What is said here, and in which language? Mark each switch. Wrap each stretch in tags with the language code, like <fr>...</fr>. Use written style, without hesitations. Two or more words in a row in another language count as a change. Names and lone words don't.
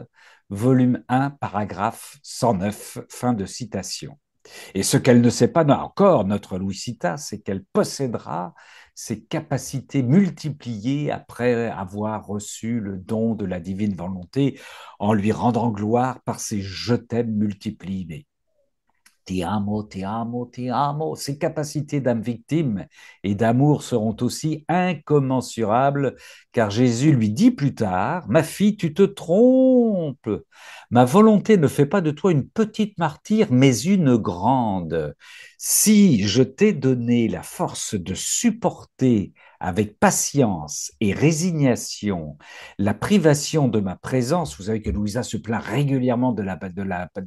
<fr>Volume 1, paragraphe 109, fin de citation. Et ce qu'elle ne sait pas encore, notre Louisita, c'est qu'elle possédera ses capacités multipliées après avoir reçu le don de la divine volonté en lui rendant gloire par ses je t'aime multipliés.</fr> <it>Ti amo, ti amo, ti amo.</it> <fr>Ses capacités d'âme victime et d'amour seront aussi incommensurables, car Jésus lui dit plus tard, ma fille, tu te trompes. Ma volonté ne fait pas de toi une petite martyre, mais une grande. Si je t'ai donné la force de supporter avec patience et résignation la privation de ma présence, vous savez que Louisa se plaint régulièrement de</fr>